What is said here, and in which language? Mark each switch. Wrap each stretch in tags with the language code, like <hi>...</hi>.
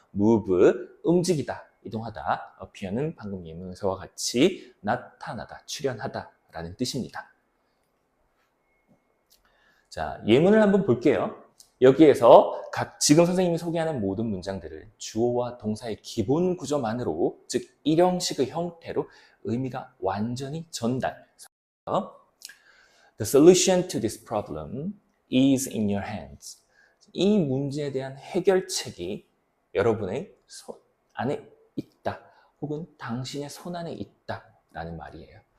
<ko>move, 움직이다, 이동하다. appear는 방금 예문서와 같이 나타나다, 출현하다 라는 뜻입니다. 자, 예문을 한번 볼게요. 여기에서 지금 선생님이 소개하는 모든 문장들을 주어와 동사의 기본 구조만으로, 즉 일형식의 형태로 의미가 완전히 전달.</ko> <en>The solution to this problem is in your hands.</en> <ko>이 문제에 대한 해결책이 여러분의 손 안에 있다, 혹은 당신의 손 안에 있다 라는 말이에요.</ko>